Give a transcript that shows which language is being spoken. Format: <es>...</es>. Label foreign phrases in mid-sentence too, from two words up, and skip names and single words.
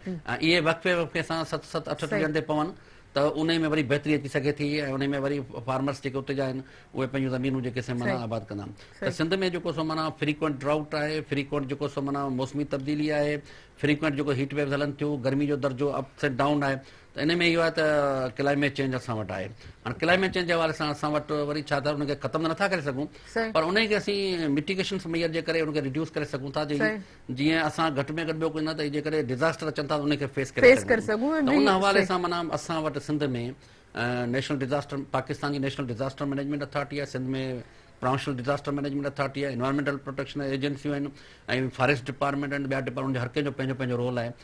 <sd>ऐं इहे वक़्फे वक़्फे सां 7-7, 8 ॾींहंनि ते पवनि त उन में वरी बहितरी अची सघे थी ऐं उन में वरी फार्मर्स जेके उते जा आहिनि उहे पंहिंजूं ज़मीनूं जेके से माना आबाद कंदा। त सिंध में जेको सो माना</sd> <en>frequent drought</en> <sd>आहे, फ्रीक्वेंट जेको सो माना मौसमी तब्दीली आहे, फ्रीक्वेंट जेको</sd> <en>heat waves</en> <sd>हलनि थियूं, गर्मी जो दर्जो</sd> <en>ups and down</en> <sd>आहे। त इन में इहो आहे त</sd> <en>climate change</en> <sd>असां वटि आहे। हाणे</sd> <en>climate change</en> <sd>जे हवाले सां असां वटि वरी छा था उनखे ख़तमु त नथा करे सघूं, पर उनखे असीं</sd> <en>mitigation measure</en> <sd>जे करे उनखे रिड्यूस करे सघूं था। जीअं असां घटि में घटि ॿियो कोई न त जेकॾहिं डिज़ास्टर अचनि था त उनखे फेस करे सघूं। त उन हवाले सां माना असां वटि सिंध में</sd> <en>national disaster,</en> <sd>पाकिस्तान जी नेशनल डिज़ास्टर मैनेजमेंट अथॉरिटी आहे, सिंध में प्रोविंशियल डिज़ास्टर मैनेजमेंट अथॉरिटी आहे,</sd> <en>environmental protection</en> <sd>एजेंसियूं आहिनि ऐं</sd> <en>forest department</en> <sd>आहिनि, ॿिया डिपार्टमेंट हर कंहिंजो पंहिंजो पंहिंजो रोल आहे।</sd>